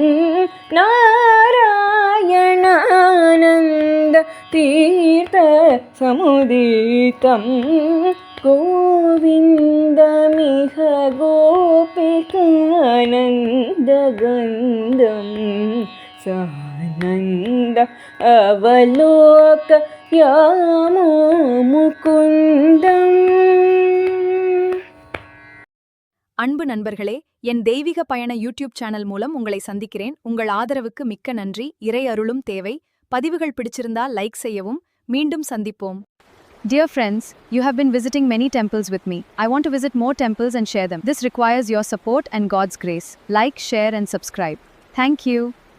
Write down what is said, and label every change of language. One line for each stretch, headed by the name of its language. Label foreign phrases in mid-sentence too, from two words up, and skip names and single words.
Sanskrit: नारायणानन्दतीर्थ समुदितं गोविन्दमिह गोपिकानन्दगन्धं सानन्द अवलोकयामो मुकुन्दम्.
Tamil: அன்பு நண்பர்களே, என் தெய்வீக பயண யூடியூப் சேனல் மூலம் உங்களை சந்திக்கிறேன். உங்கள் ஆதரவுக்கு மிக்க நன்றி. இறை அருளும் தேவை. பதிவுகள் பிடிச்சிருந்தால் லைக் செய்யவும். மீண்டும் சந்திப்போம்.
English: Dear friends, you have been visiting many temples with me. I want to visit more temples and share them. This requires your support and God's grace. Like, share and subscribe. Thank you.